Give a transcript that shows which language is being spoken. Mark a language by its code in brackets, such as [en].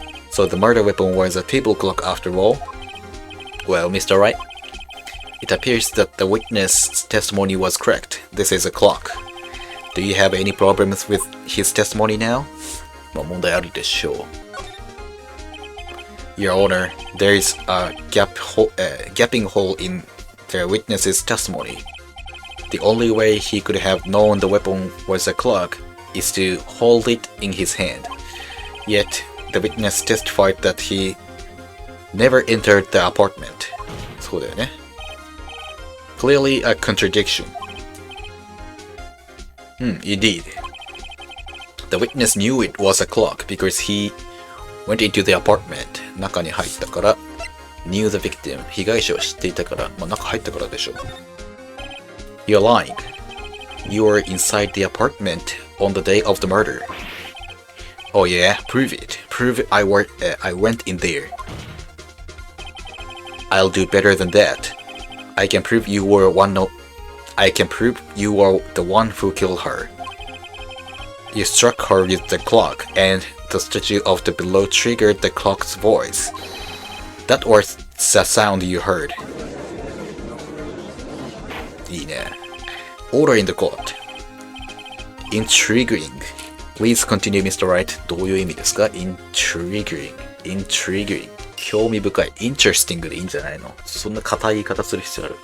[en] So the murder weapon was a table clock after all? Well, Mr. Wright, it appears that the witness' testimony was correct. This is a clock. Do you have any problems with his testimony now? [ja] まあ問題あるでしょう。 [en] Your Honor, there is a gaping hole in the witness's testimony. The only way he could have known the weapon was a clock is to hold it in his hand. Yet, the witness testified that he never entered the apartment. [ja] そうだよね。 [en] Clearly a contradiction. Indeed. The witness knew it was a clock because he went into the apartment. [ja] 中に入ったから、 [en] knew the victim. [ja] 被害者を知っていたから、まあ中入ったからでしょう。 [en] You're lying. You were inside the apartment on the day of the murder. Oh yeah, prove it. Prove I went in there. I'll do better than that. I can prove you were the one who killed her. You struck her with the clock, and the statue of the below triggered the clock's voice. That was the sound you heard. [ja] いいね。 [en] Order in the court. Intriguing. Please continue, Mr. Wright. [ja] どういう意味ですか ?Intriguing. Intriguing. 興味深い。 Interesting でいいんじゃないのそんな硬い言い方する必要ある。